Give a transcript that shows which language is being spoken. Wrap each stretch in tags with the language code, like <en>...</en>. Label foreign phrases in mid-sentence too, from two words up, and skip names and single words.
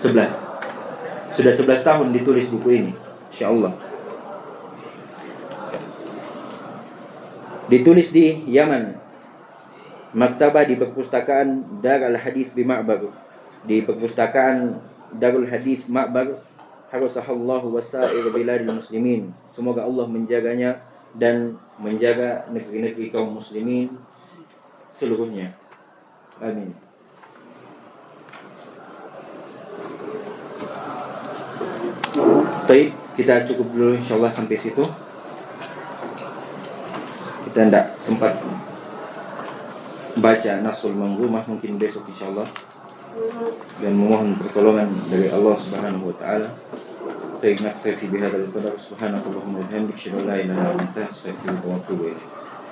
<id>Sudah 11 tahun ditulis buku ini, insyaallah. Ditulis di Yaman, maktabah di perpustakaan Darul Hadis di Ma'bar, di perpustakaan Darul Hadis Ma'bar.</id> <ar>حرسها الله وسائر بلاد المسلمين.</ar> <id>Semoga Allah menjaganya dan menjaga negeri-negeri kaum muslimin seluruhnya. Amin. Baik, kita cukup dulu insyaallah sampai situ. Kita tidak sempat baca Nasul Manzumah, mungkin besok insyaallah, dan memohon pertolongan dari Allah</id> <ar>سبحانه وتعالى. Baik, نكتفي بهذا القدر. سبحانك اللهم وبحمدك، أشهد أن لا إله إلا أنت، أستغفرك وأتوب إليك.</ar>